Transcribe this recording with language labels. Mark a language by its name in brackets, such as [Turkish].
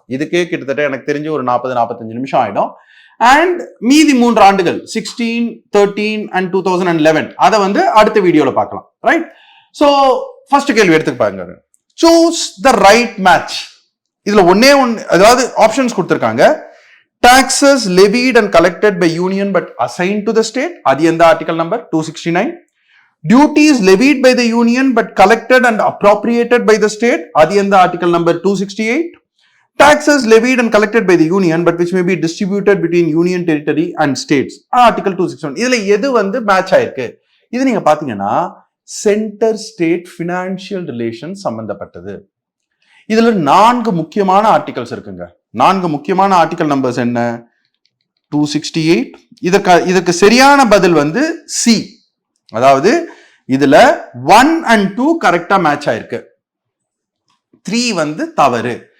[Tamil] இதுக்கே கிட்டத்தட்ட எனக்கு தெரிஞ்சு ஒரு 40-45 நிமிஷம் ஆயிடும். அண்ட் மீதி 3 ஆண்டுகள் 16, 13 அண்ட் 2011 அதை வந்து அடுத்த வீடியோல பார்க்கலாம். ரைட்? ஸோ ஃபர்ஸ்ட் கேள்வி எடுத்துப்பாங்க. [English] Choose the right match. [Tamil] இதுல ஒன்னே அதாவது ஆப்ஷன்ஸ் கொடுத்திருக்காங்க. [English] Taxes levied and collected by union but assign to the state. [Tamil] அது எந்த article number? 269. [English] Duties levied by the union but collected and appropriated by the state. [Tamil] அது எந்த article number? [English] 268. Taxes levied and collected by the union but which may be distributed between union territory and states. [Tamil] Article 261. இதுல எது வந்து match ஆயிருக்கு? இது நீங்க பாத்தீங்கன்னா centre state financial relation சம்பந்தப்பட்டது. இதுல 4 முக்கியமான ஆர்டிகல்ஸ் இருக்குங்க. 4 முக்கியமான ஆர்டிகல் நம்பர்ஸ் என்ன? 268. இதற்கு சரியான பதில் வந்து சி. அதாவது இதுல 1 and 2 கரெக்டா மேட்ச் ஆயிருக்கு, 3 வந்து தவறு.